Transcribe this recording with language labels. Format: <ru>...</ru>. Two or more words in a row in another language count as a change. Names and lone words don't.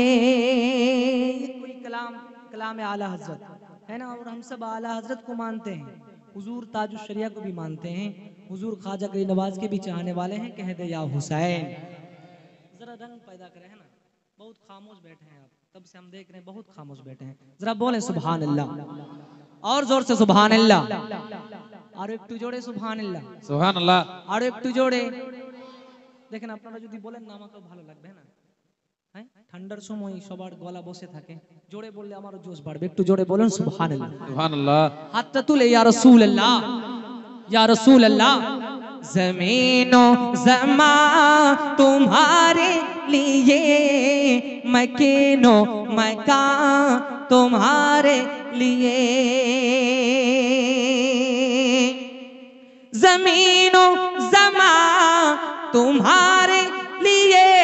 <ur>کوئی کلام اعلیٰ حضرت ہے نا, اور ہم سب اعلیٰ حضرت کو مانتے ہیں, حضور تاج الشریعہ کو بھی مانتے ہیں, حضور خواجہ غریب نواز کے بھی چاہنے والے ہیں. کہہ دے یا حسین. ذرا رنگ پیدا کرے, ہے نا, بہت خاموش بیٹھے ہیں آپ, تب سے ہم دیکھ رہے ہیں بہت خاموش بیٹھے ہیں. ذرا بولیں</ur> <ar>سبحان اللہ,</ar> <ur>اور زور سے</ur> <ar>سبحان اللہ,</ar> <ur>اور ایک تو جوڑے</ur> <ar>سبحان اللہ, سبحان اللہ.</ar> <ur>اور ایک تو جوڑے.</ur> <bn>দেখেন আপনারা যদি বলেন না আমাকে ভালো লাগবে না, হ্যাঁ, ঠান্ডার সময় সবার গলা বসে থাকে, জোরে বললে আমারও জোশ বাড়বে. একটু জোরে বলুন সুবহানাল্লাহ. সুবহানাল্লাহ. হাতটা তুলে</bn> <ar>يا رسول الله, یا رسول اللہ.</ar> <ur>زمین و زمان تمہارے لیے مکین و مکان تمہارے لیے زمین و زمان تمہارے لیے</ur>